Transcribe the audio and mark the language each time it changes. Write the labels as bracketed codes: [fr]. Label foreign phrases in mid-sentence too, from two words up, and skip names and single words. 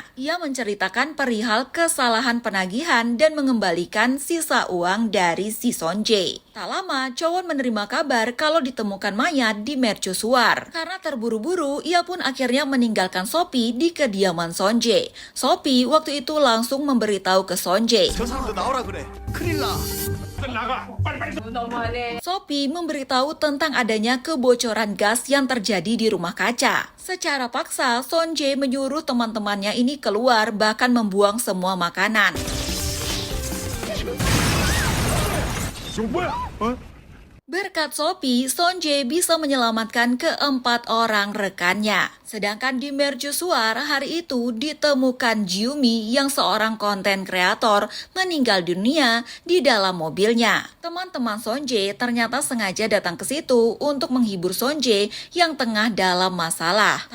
[id] Ia menceritakan perihal kesalahan penagihan dan mengembalikan sisa uang dari si Seon-jae. Tak lama, Chowon menerima kabar kalau ditemukan mayat di mercusuar. Karena terburu-buru, ia pun akhirnya meninggalkan Sophie di kediaman Seon-jae. Sophie waktu itu langsung memberitahu ke Seon-jae. [ko] 저 사람도 나오라 그래. 큰일 나. 나가 빨리빨리. 너무하네. [id] Sophie memberitahu tentang adanya kebocoran gas yang terjadi di rumah kaca. Secara paksa, Seon-jae menyuruh teman-temannya ini keluar bahkan membuang semua makanan. [ko] 지금 뭐야? 어? [id] Berkat Sophie, Seon-jae bisa menyelamatkan keempat orang rekannya. Sedangkan di mercusuar hari itu ditemukan Jumi yang seorang konten kreator meninggal dunia di dalam mobilnya. Teman-teman Seon-jae ternyata sengaja datang ke situ untuk menghibur Seon-jae yang tengah dalam masalah.